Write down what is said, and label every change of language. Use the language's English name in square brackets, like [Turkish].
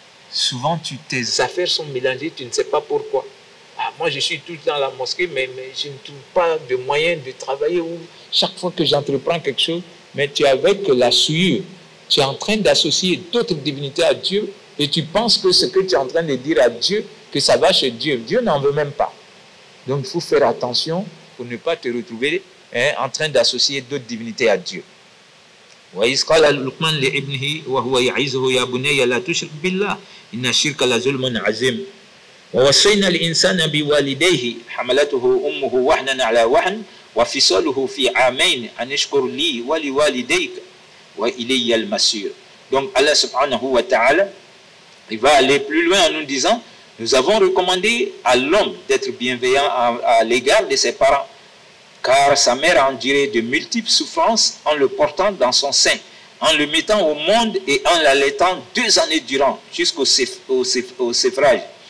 [French] Souvent, tes affaires sont mélangées, tu ne sais pas pourquoi. Ah, moi, je suis tout le temps à la mosquée, mais je ne trouve pas de moyen de travailler ou chaque fois que j'entreprends quelque chose, mais tu es avec la souillure, tu es en train d'associer d'autres divinités à Dieu et tu penses que ce que tu es en train de dire à Dieu, que ça va chez Dieu. Dieu n'en veut même pas. Donc, il faut faire attention pour ne pas te retrouver en train d'associer d'autres divinités à Dieu. [Arabic] وإذ قال لقمان لابنه وهو يعظه يا بني لا تشرك بالله إن الشرك لظلم عظيم ووصينا الإنسان بوالديه حملته أمه وهنا على وهن وفصاله في عامين أن اشكر لي ولوالديك وإلي المصير. [French] Donc Allah subhanahu wa ta'ala, il va aller plus loin en nous disant, nous avons recommandé à l'homme d'être bienveillant à l'égard de ses parents, car sa mère a enduré de multiples souffrances en le portant dans son sein, en le mettant au monde et en l'allaitant 2 années durant, jusqu'au sévrage.